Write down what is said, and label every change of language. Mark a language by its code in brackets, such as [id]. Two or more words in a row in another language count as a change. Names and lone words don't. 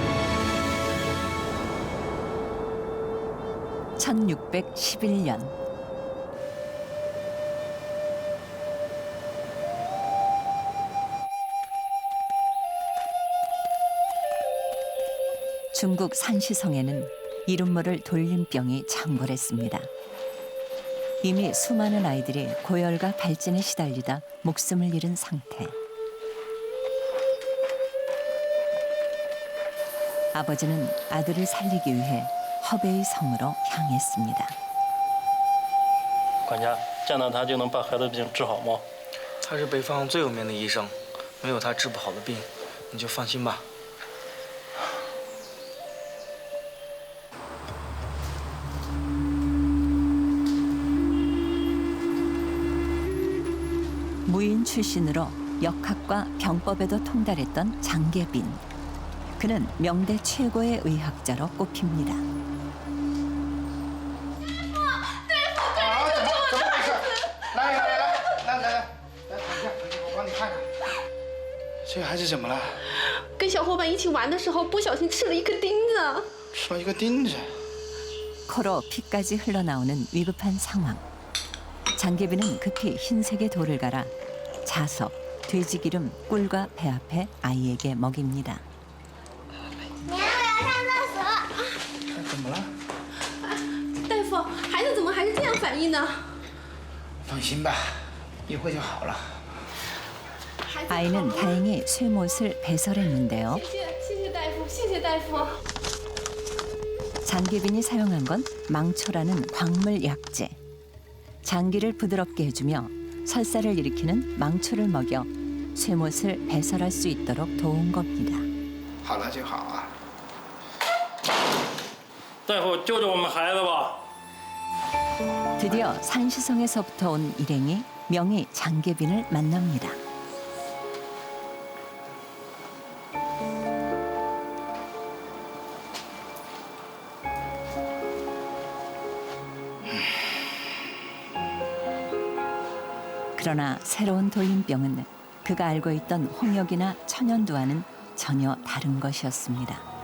[ko] 1611년 중국 산시성에는 이름 모를 돌림병이 창궐했습니다. 이미 수많은 아이들이 고열과 발진에 시달리다 목숨을 잃은 상태. 아버지는 아들을 살리기 위해 허베이 성으로 향했습니다. [zh] 管家，见到他就能把孩子病治好吗？他是北方最有名的医生，没有他治不好的病，你就放心吧。 [ko] 무인 출신으로 역학과 병법에도 통달했던 장계빈. 그는 명대 최고의 의학자로 꼽힙니다. [zh] 这个孩子怎么了？跟小伙伴一起玩的时候，不小心吃了一颗钉子。吃了一个钉子。 [ko] 코로 피까지 흘러나오는 위급한 상황. 장계빈은 급히 흰색의 돌을 갈아 자석, 돼지기름, 꿀과 배합해 아이에게 먹입니다. [zh] 怎么了？大夫，孩子怎么还是这样反应呢？放心吧，一会就好了。 [ko] 아이는 다행히 쇠못을 배설했는데요. [zh] 谢谢大夫，谢谢大夫。 [ko] 장계빈이 사용한 건 망초라는 광물 약재. 장기를 부드럽게 해주며 설사를 일으키는 망초를 먹여 쇠못을 배설할 수 있도록 도운 겁니다. [zh] 好了就好啊。大夫，救救我们孩子吧！ [ko] 드디어 산시성에서부터 온 일행이 명의 장계빈을 만납니다. 그러나 새로운 돌림병은 그가 알고 있던 홍역이나 천연두와는 전혀 다른 것이었습니다.